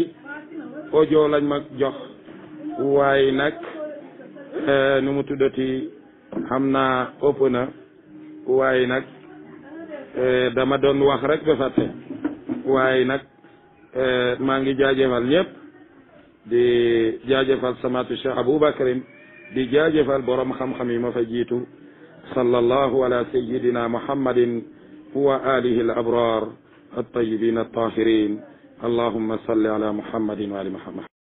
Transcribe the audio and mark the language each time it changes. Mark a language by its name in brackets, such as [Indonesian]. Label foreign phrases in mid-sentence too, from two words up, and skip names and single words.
[Wolof] audio lañ ma jox waaye nag nu mu tuddati xam naa ëpp na waaye nag dama doon wax rek ba fàtte waaye nag maa ngi jaajëfal ñëpp di jaajëfal samatu Cheikh Aboubacarin di jaajëfal borom xam-xam yi ma fa jiitu [Arabic] صلى الله على سيدنا محمد وعلى آله الأبرار الطيبين الطاهرين اللهم صل على محمد وعلى آل محمد